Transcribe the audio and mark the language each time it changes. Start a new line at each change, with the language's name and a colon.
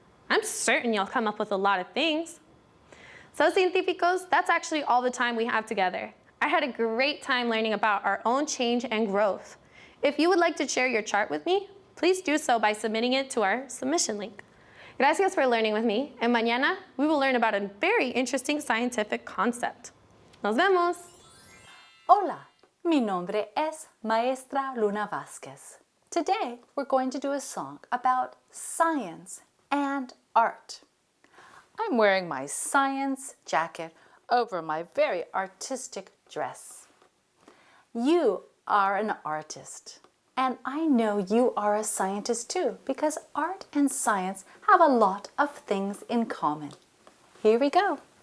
English: I'm certain you'll come up with a lot of things. So científicos, that's actually all the time we have together. I had a great time learning about our own change and growth. If you would like to share your chart with me, please do so by submitting it to our submission link. Gracias for learning with me, and mañana we will learn about a very interesting scientific concept.
Spanish: Nos vemos! Hola, mi nombre es Maestra Luna Vázquez.
English: Today we're going to do a song about science and art. I'm wearing my science jacket over my very artistic dress. You are an artist, And I know you are a scientist too, because art and science have a lot of things in common. Here we go.